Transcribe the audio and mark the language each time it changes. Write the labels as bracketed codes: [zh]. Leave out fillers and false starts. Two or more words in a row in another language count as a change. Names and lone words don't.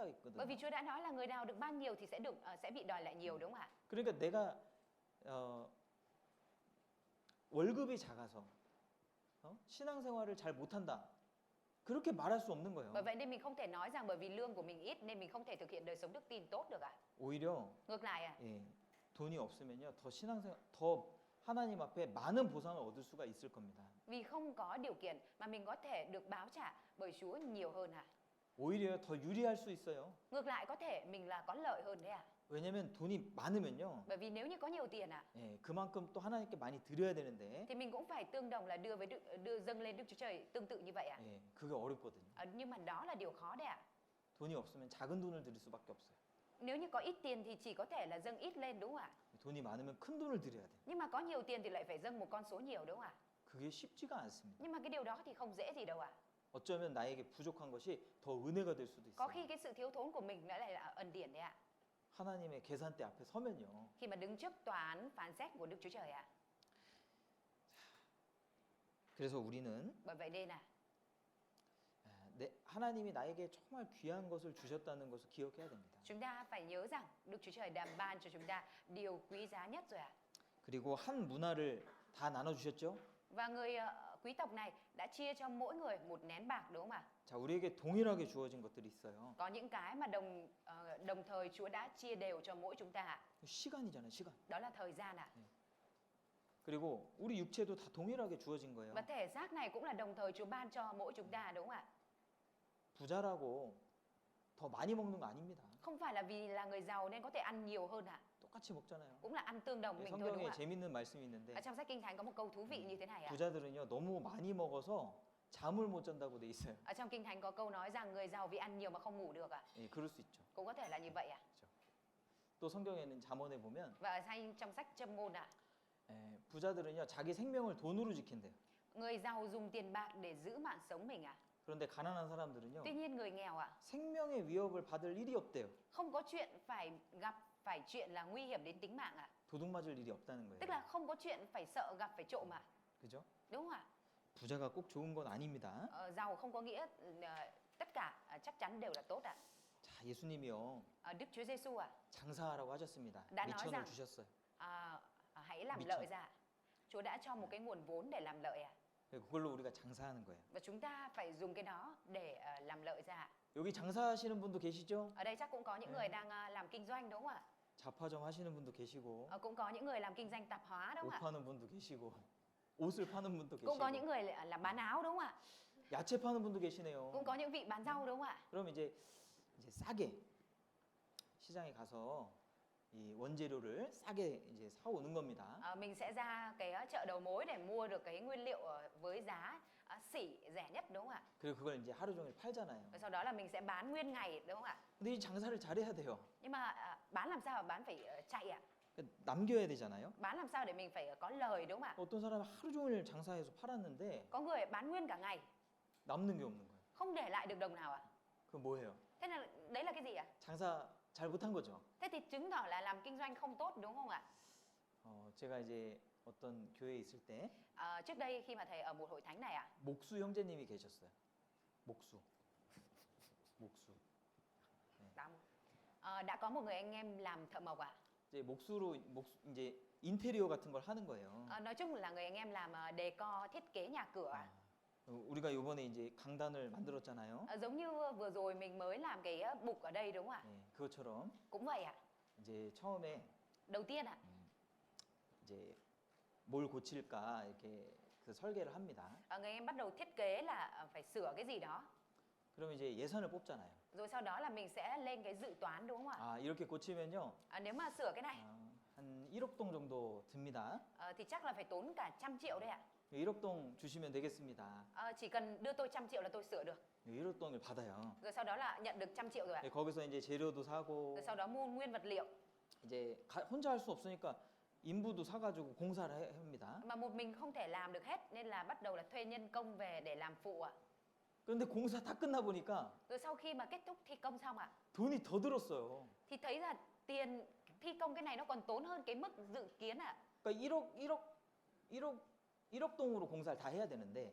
[vi] Bởi [ko] 했거든요. [vi] vì Chúa đã nói là người nào được ban nhiều thì sẽ bị đòi lại nhiều, đúng không ạ? [ko] 그러니까 내가 월급이 작아서 신앙생활을 잘 못한다. 그렇게 말할 수 없는 거예요. [vi] Bởi vậy nên mình không thể nói rằng bởi vì lương của mình ít nên mình không thể thực hiện đời sống đức tin tốt được ạ. [ko] 오히려 [vi] Ngược lại ạ, [ko] 예, 돈이 없으면요 더 신앙생활 더 하나님 앞에 많은 보상을 얻을 수가 있을 겁니다. [vi] vì không có điều kiện mà mình có thể được báo trả bởi Chúa nhiều hơn ạ. [ko] 오히려 더 유리할 수 있어요. [vi] Ngược lại có thể mình là có lợi hơn đấy ạ. [ko] 왜냐면 돈이 많으면요, [vi] Bởi vì nếu như có nhiều tiền ạ, [ko] 예, 그만큼 또 하나님께 많이 드려야 되는데, [vi] thì mình cũng phải tương đồng là đưa dâng lên Đức Chúa Trời tương tự như vậy ạ. [ko] 예, 그게 어렵거든요. [vi] Nhưng mà đó là điều khó đấy ạ. [ko] 돈이 없으면 작은 돈을 드릴 수밖에 없어요. [vi] Nếu như có ít tiền thì chỉ có thể là dâng ít lên, đúng không ạ? [ko] 돈이 많으면 큰 돈을 드려야 돼요. [vi] Nhưng mà có nhiều tiền thì lại phải dâng một con số nhiều, đúng không ạ? [ko] 그게 쉽지가 않습니다. [vi] Nhưng mà cái điều đó thì không dễ gì đâu ạ. [ko] 어쩌면 나에게 부족한 것이 더 은혜가 될 수도 [vi] Có [ko] 있어요. [vi] khi cái sự thiếu thốn của mình nó lại là ân điển đấy ạ. [ko] 하나님의 계산대 앞에 서면요, [vi] Khi mà đứng trước tòa án phán xét của Đức Chúa Trời ạ. [ko] 그래서 우리는 [vi] Bởi vậy nên là [ko] 하나님이 나에게 정말 귀한 것을 주셨다는 것을 기억해야 됩니다. [vi] chúng ta phải nhớ rằng Đức Chúa Trời đã ban cho chúng ta điều quý giá nhất rồi ạ. [ko] 그리고 한 문화를 다 나눠주셨죠? [vi] Và người quý tộc này đã chia cho mỗi người một nén bạc, đúng không ạ? [ko] 자, 우리에게 동일하게 주어진 것들이 있어요. [vi] Có những cái mà đồng thời Chúa đã chia đều cho mỗi chúng ta ạ. [ko] 시간이잖아요, 시간. [vi] Đó là thời gian ạ. [ko] 그리고 우리 육체도 다 동일하게 주어진 거예요. [vi] Và thể xác này cũng là đồng thời Chúa ban cho mỗi chúng ta, đúng không ạ? [ko] 부자라고 더 많이 먹는 거 아닙니다. [vi] Không phải là vì là người giàu nên có thể ăn nhiều hơn ạ. [ko] 똑같이 먹잖아요. [vi] Cũng là ăn tương đồng [ko] 네, [vi] mình thôi, đúng [ko] 성경에 [vi] không ạ? [ko] 재밌는 말씀이 있는데 [vi] Ở trong sách Kinh Thánh có một câu thú vị như thế này ạ. [ko] 부자들은요 너무 많이 먹어서 잠을 못 잔다고 돼 있어요. [vi] Ở trong Kinh Thánh có câu nói rằng người giàu vì ăn nhiều mà không ngủ được ạ. [ko] 예, 그럴 수 있죠. [vi] Cũng có thể là như vậy ạ. [ko] 또 성경에는 잠언에 보면 [vi] Và ở trong sách Châm Ngôn ạ, [ko] 부자들은요 자기 생명을 돈으로 지킨대요. [vi] người giàu dùng tiền bạc để giữ mạng sống mình ạ. [ko] 그런데 가난한 사람들은요 [vi] Tuy nhiên người nghèo ạ, [ko] 생명의 위협을 받을 일이 없대요. [vi] không có chuyện phải chuyện là nguy hiểm đến tính mạng ạ. [ko] 도둑 맞을 일이 없다는 [vi] Tức [ko] 거예요. [vi] là không có chuyện phải sợ gặp phải trộm ạ. [ko] 그죠? [vi] đúng không ạ? [ko] 부자가 꼭 좋은 건 아닙니다. [vi] Giàu không có nghĩa tất cả chắc chắn đều là tốt ạ. [ko] 자, 예수님이요. [vi] Đức Chúa Giêsu [ko] 장사하라고 하셨습니다. [vi] đã nói [ko] 미천을 [vi] rằng [ko] 주셨어요. [vi] hãy làm [ko] 미천. [vi] lợi ra. Chúa đã cho một cái nguồn vốn để làm lợi ạ. [ko] 그걸로 우리가 장사하는 거예요. [vi] Và chúng ta phải dùng cái đó để làm lợi ra. [ko] 여기 장사하시는 분도 계시죠? [vi] Ở đây chắc cũng có những người đang làm kinh doanh đúng không ạ? [ko] 잡화점 하시는 분도 계시고, [vi] Cũng có những người làm kinh doanh tạp hóa đúng [ko] 옷 [vi] không ạ? [ko] 파는 분도 계시고, 옷을 파는 분도 [vi] Cũng có [ko] 계시고, [vi] những người làm bán áo đúng không ạ? [ko] 야채 파는 분도 계시네요. [vi] Cũng có những vị bán rau đúng không ạ? [ko] 그럼 이제 싸게 시장에 가서 이 원재료를 싸게 이제 사오는 겁니다. [vi] Mình sẽ ra cái chợ đầu mối để mua được cái nguyên liệu với giá xỉ rẻ nhất đúng không ạ? [ko] 그리고 그걸 이제 하루 종일 팔잖아요. [vi] Và sau đó là mình sẽ bán nguyên ngày đúng không ạ? [ko] 근데 이 장사를 잘해야 돼요. [vi] Nhưng mà bán làm sao mà bán phải chạy ạ? [ko] 그러니까 남겨야 되잖아요. [vi] Bán làm sao để mình phải có lời đúng không ạ? [ko] 어떤 사람은 하루 종일 장사해서 팔았는데 [vi] Có người bán nguyên cả ngày, [ko] 남는 게 없는 거예요. [vi] không để lại được đồng nào ạ? [ko] 그럼 뭐예요? [vi] Thế là đấy là cái gì ạ? [ko] 장사 잘 못한 거죠. [vi] Thế thì chứng tỏ là làm kinh doanh không tốt đúng không ạ? [ko] 제가 이제 어떤 교회에 있을 때 [vi] Trước đây khi mà thầy ở một hội thánh này ạ, [ko] 목수 형제님이 계셨어요. 목수. [vi] đã có một người anh em làm thợ mộc ạ. [ko] 이제 목수로 이제 인테리어 같은 걸 하는 거예요. [vi] Nói chung là người anh em làm decor thiết kế nhà cửa ạ. [ko] 우리가 이번에 이제 강단을 만들었잖아요. [vi] Giống như vừa rồi mình mới làm cái bục ở đây đúng không ạ? [ko] 네, 그것처럼 [vi] Cũng vậy ạ. [ko] 이제 처음에 [vi] Đầu tiên ạ, [ko] 이제 뭘 고칠까 이렇게 그 설계를 합니다. [vi] người em bắt đầu thiết kế là phải sửa cái gì đó. [ko] 그러면 이제 예산을 뽑잖아요. [vi] Rồi sau đó là mình sẽ lên cái dự toán đúng không ạ? [ko] 아, 이렇게 고치면요. [vi] Nếu mà sửa cái này [ko] 한 1억 동 정도 듭니다. [vi] thì chắc là phải tốn cả 100 triệu đấy ạ. [ko] 1억 동 주시면 되겠습니다. [vi] Chỉ cần đưa tôi 100 triệu là tôi sửa được. [ko] 1억 동을 받아요. [vi] Rồi sau đó là nhận được 100 triệu rồi ạ. [ko] 네, 거기서 이제 재료도 사고 [vi] Rồi sau đó mua nguyên vật liệu. [ko] 이제 혼자 할 수 없으니까 인부도 사가지고 공사를 합니다. [vi] Mà một mình không thể làm được hết nên là bắt đầu là thuê nhân công về để làm phụ ạ. [ko] 그런데 공사 다 끝나 보니까 [vi] Rồi sau khi mà kết thúc thi công xong ạ, [ko] 돈이 더 들었어요. [vi] thì thấy là tiền thi công cái này nó còn tốn hơn cái mức dự kiến ạ. [ko] 그러니까 1억 동으로 공사를 다 해야 되는데